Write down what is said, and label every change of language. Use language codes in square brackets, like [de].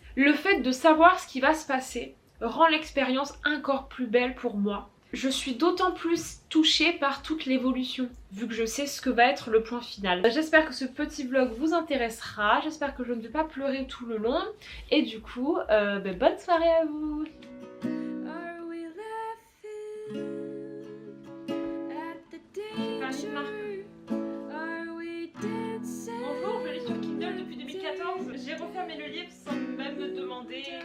[fr] Le fait de savoir ce qui va se passer rend l'expérience encore plus belle pour moi. Je suis d'autant plus touchée par toute l'évolution, vu que je sais ce que va être le point final. J'espère que ce petit vlog vous intéressera, j'espère que je ne vais pas pleurer tout le long, et du coup, bonne soirée à vous. [en] Are we laughing at the danger? Are we dancing? [fr] Bonjour, je lis sur Kindle depuis 2014. J'ai refermé le livre sans même me demander.